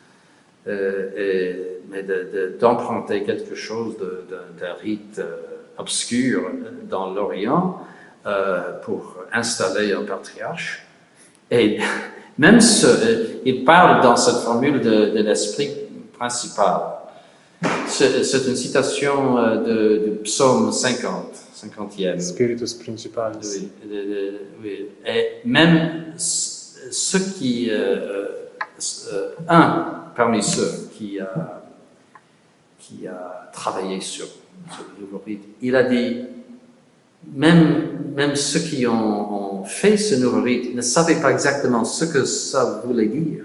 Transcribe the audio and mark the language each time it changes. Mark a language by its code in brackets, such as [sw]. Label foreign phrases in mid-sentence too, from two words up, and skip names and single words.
[fr] Mais d'emprunter quelque chose d'un rite obscur dans l'Orient pour installer un patriarche. Et même il parle dans cette formule de l'esprit principal. C'est une citation du psaume 50e. [la] Spiritus Principalis. [fr] Oui. Et même ceux qui... parmi ceux qui a travaillé sur le nouveau rite, il a dit, même ceux qui ont fait ce nouveau rite ne savaient pas exactement ce que ça voulait dire.